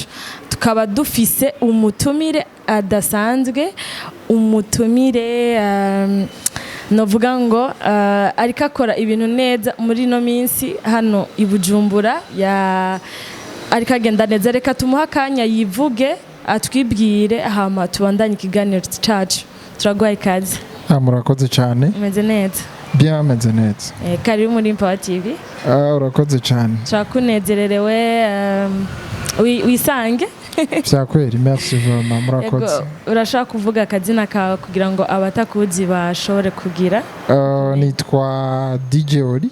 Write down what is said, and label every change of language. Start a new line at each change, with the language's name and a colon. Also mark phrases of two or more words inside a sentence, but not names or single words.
Rundi: Tukaba dufise umutumire adasanzwe, umutumire novuga ngo ariko akora ibintu neza muri no minsi hano i Bujumbura, ariko agenda neza. Reka tumuha akanya yivuge atwibwire hama tubandanye ikiganiro cyacu. Turaguha ikaze. Murakoze cyane. Umeze neza? Bien, meze neza. Karibu muri Empower TV. Urakoze cyane. Turakunezererewe wisange. Vyakweri,
French: merci vraiment,
Rundi: murakoze. Urashaka kuvuga akazina kawe kugira ngo abatakuzi bashobore kugira? Nitwa DJ Oli.